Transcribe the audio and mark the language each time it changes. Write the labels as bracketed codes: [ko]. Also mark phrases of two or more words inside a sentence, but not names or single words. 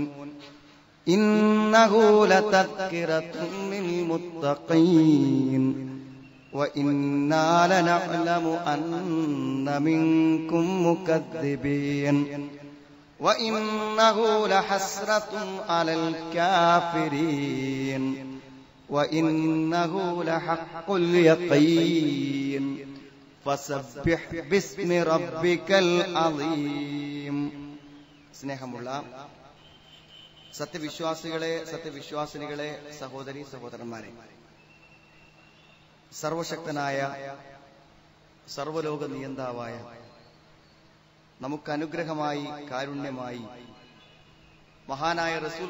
[ar] إنه لتذكرة للمتقين وإنا لنعلم أن منكم مكذبين وإنه لحسرة على الكافرين وإنه لحق اليقين فسبح باسم ربك العظيم. [ml] സ്നേഹമുള്ള സത്യവിശ്വാസികളെ, സത്യവിശ്വാസിനികളെ, സഹോദരി സഹോദരന്മാരെ, സർവശക്തനായ സർവലോക നിയന്താവായ നമുക്ക് അനുഗ്രഹമായി കാരുണ്യമായി മഹാനായ റസൂൽ